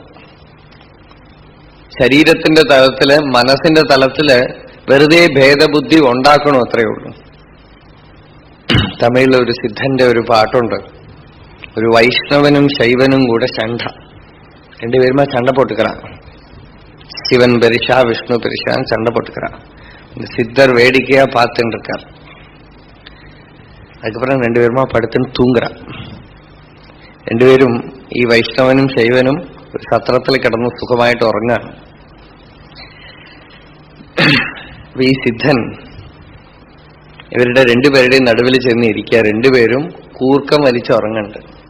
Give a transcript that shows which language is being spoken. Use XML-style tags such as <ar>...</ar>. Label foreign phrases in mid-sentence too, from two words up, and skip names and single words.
<ml>ശരീരത്തിന്റെ തലത്തില്, മനസ്സിന്റെ തലത്തില് വെറുതെ ഭേദബുദ്ധി ഉണ്ടാക്കണോ, അത്രയേ ഉള്ളൂ. തമിഴിൽ ഒരു സിദ്ധന്റെ ഒരു പാട്ടുണ്ട്, ഒരു വൈഷ്ണവനും ശൈവനും കൂടെ ശണ്ഠ,</ml> <ta>ரெண்டுபேருமா சண்ட போட்டுக்கற. சிவன் பெரிசா, விஷ்ணு பெரிசான்னு சண்டை போட்டுக்கிறான். இந்த சித்தர் வேடிக்கையா பார்த்துட்டு இருக்கார். அதுக்கப்புறம் 2 பேருமா படுத்துன்னு தூங்குறான்.</ta> <ml>2 പേരും ഈ വൈഷ്ണവനും ശൈവനും ഒരു സത്രത്തിൽ കിടന്ന് സുഖമായിട്ട് ഉറങ്ങാൻ. ഈ സിദ്ധൻ ഇവരുടെ 2 പേരുടെയും നടുവിൽ ചെന്ന് ഇരിക്കുക. 2 പേരും കൂർക്കം വലിച്ചുറങ്ങുന്നുണ്ട്.</ml>